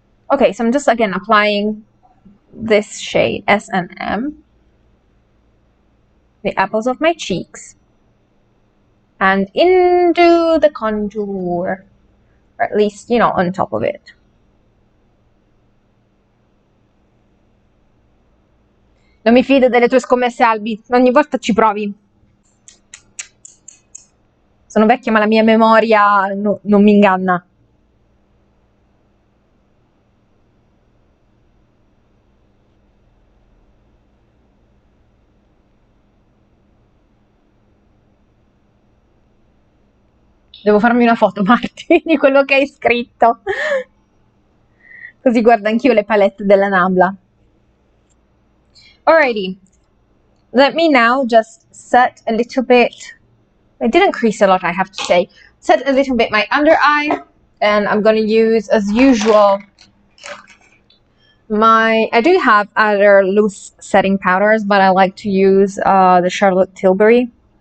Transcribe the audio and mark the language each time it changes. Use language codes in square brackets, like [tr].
[en] Okay, so I'm just again applying this shade, S&M, the apples of my cheeks, and into the contour, or at least, you know, on top of it. [it] Non mi fido delle tue scommesse, Albi, ogni volta ci provi. Sono vecchia, ma la mia memoria non mi inganna. Devo farmi una foto, Marti, di quello che hai scritto. Così guardo anch'io le palette della Nabla. [en] Alrighty. Let me now just set a little bit. I didn't crease a lot, I have to say. Set a little bit my under eye. And I'm going to use, as usual, I do have other loose setting powders, but I like to use the Charlotte Tilbury.